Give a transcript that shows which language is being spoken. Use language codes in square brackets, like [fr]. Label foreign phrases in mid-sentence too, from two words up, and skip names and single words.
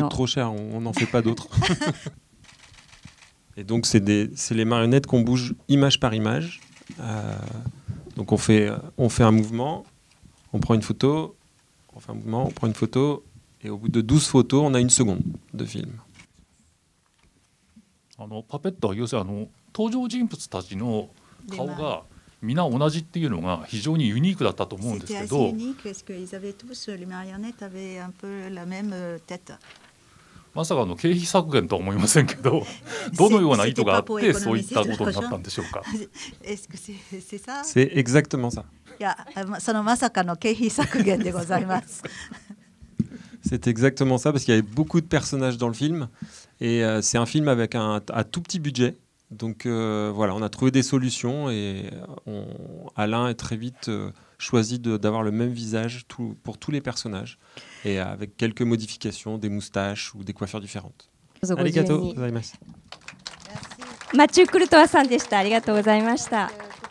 [fr] coûte trop cher, on n'en fait pas d'autres. Et donc, c'est les marionnettes qu'on bouge image par image. Donc, on fait un mouvement, on prend une photo, on fait un mouvement, on prend une photo, et au bout de 12 photos, on a 1 seconde de film. [ja] パペットは要するに登場人物たちの顔が皆同じっていうのが非常にユニークだったと思うんですけど、まさか経費削減とは思いませんけど、どのような意図があってそういったことになったんでしょうか。 [fr] C'est exactement ça. [ja] いや、そのまさかの経費削減でございます。 [fr] C'est exactement ça, parce qu'il y avait beaucoup de personnages dans le film. Et c'est un film avec un tout petit budget. Donc voilà, on a trouvé des solutions et Alain a très vite choisi d'avoir le même visage pour tous les personnages. Et avec quelques modifications, des moustaches ou des coiffures différentes. [ja] ありがとうございます. マチュー・クルトワさんでした。ありがとうございました。